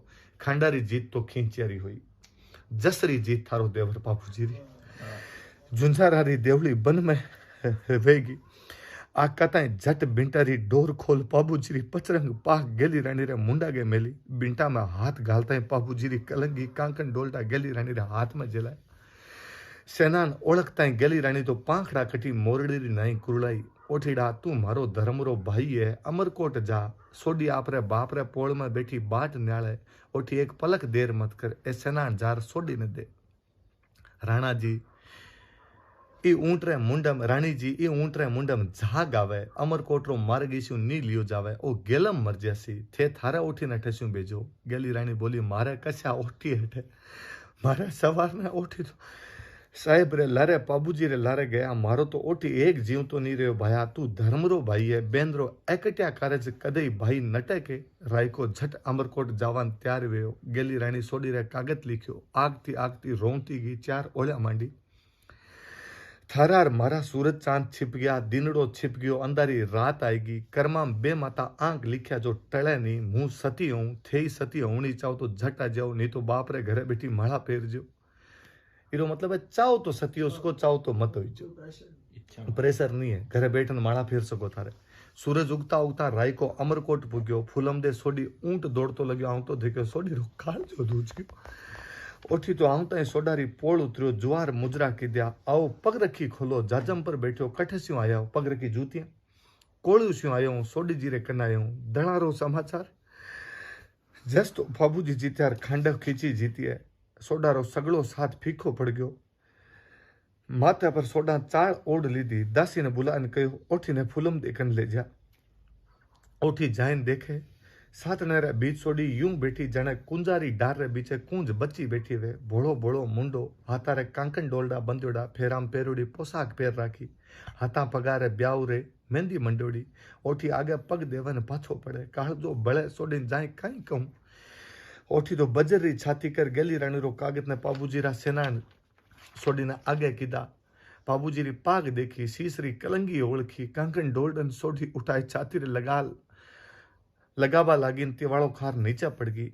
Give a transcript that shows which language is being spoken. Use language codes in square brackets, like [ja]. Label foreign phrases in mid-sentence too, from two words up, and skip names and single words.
[mwr] खांडारी जीत तो खींचियारी हुई, जसरी जीत थारो देवर बापूजी री। झुंझारारी देवली बन में वेगी। आकाताएं झट बिंटारी डोर खोल, बाबूजी री पचरंग पाक गेली रानी रे मुंडा गे मेली। बिंटा में हाथ घालता बाबूजी री कलंगी कांकन डोलटा गेली रानी रे हाथ में जलाए। सेनान ओळखता गेली रानी तो पाखड़ा कटी, मोरडी री नाई कुरलाई। ओठीड़ा, तू मारो धर्मरो भाई है, अमरकोट जा। सोडी आपरे बाप रे पोल में बैठी बाट न्याले। ओठी एक पलक देर मत कर, ए सेनान जार सोडी ने दे। राणा जी ई ऊंट रे मुंडम रानी जी ई ऊंट रे मुंडम झाग आवे अमरकोट रो मार्ग ईशु नी लियो जावे ओ गेलम मर जासी थे थारा ओठी न ठस्यू बेजो। गेली रानी बोली मारे कशा ओठी हेठे मारे सवार ने ओठी तो साहेब रे लारे बाबूजी रे लारे गया मारो तो ओठी एक जीव तो नहीं रहो भाया तू धर्म रो भाई है बेंद्रो एकट्या कारज कदई भाई नटे के राय को झट अमरकोट जावान त्यार वेयो। गेली रानी सोडी रे कागज लिख्यो आगती आगती रोंती गई चार ओळ्या मांडी थारार मारा सूरज चांद छिप गया दिनड़ो छिप गयो अंधारी रात आएगी कर्मा बे माता आंख लिख्या जो टले नहीं मुंह सती हूं थे सती होनी चाहो तो झट आ जाओ नहीं तो बाप रे घरे बैठी माड़ा फेर जो। इरो मतलब है चाहो तो सती उसको चाहो तो मत हो जो प्रेशर नहीं है घरे बैठन माड़ा फेर सको थारे। सूरज उगता उगता राय को अमरकोट पुग्यो फूलम दे सोडी ऊंट दौड़तो लग्यो आऊं तो देख्यो सोडी रो काल जो दूज गयो। ओठी तो आवता सोडारी पोल उतरियो जुआर मुजरा कीध्या आओ पग रखी खोलो जाजम पर बैठो कठस्यूं आया पग रखी जूतियां कोळ्यूं आयो सोडी जी रे कनायो दणारो समाचार जस तो बाबूजी जीत्यार खांड खींची जीती है सोडारो सगळो साथ फीको पड़ गयो। माथा पर सोडा चाळ ओढ़ लीधी दासी ने बुलाने कहो ओठी ने फूलम देखन ले जा। ओठी जाइन देखे सात नेरे बीच सोडी यूं बैठी जने कुंजारी डार रे बीचे कूंज बच्ची बैठी वे भोड़ो भोड़ो मुंडो हाथारे कांकन डोलडा बंदोड़ा फेराम पेरोड़ी पोशाक पेर राखी हाथा पगारे ब्याऊ रे मेहंदी मंडोड़ी। ओठी आगे पग देवन पाछो पड़े काळजो बळे सोडी जाए कई कहूं। ओठी तो बजरी छाती कर गेली रानी रो कागज ने बाबूजी रा सेनान सोडी ने आगे कीधा बाबूजी री पाग देखी सीसरी कलंगी ओळखी कांकन डोलडन सोडी उठाई छाती रे लगावा लागी तिवाड़ो खार नीचे पड़ गई।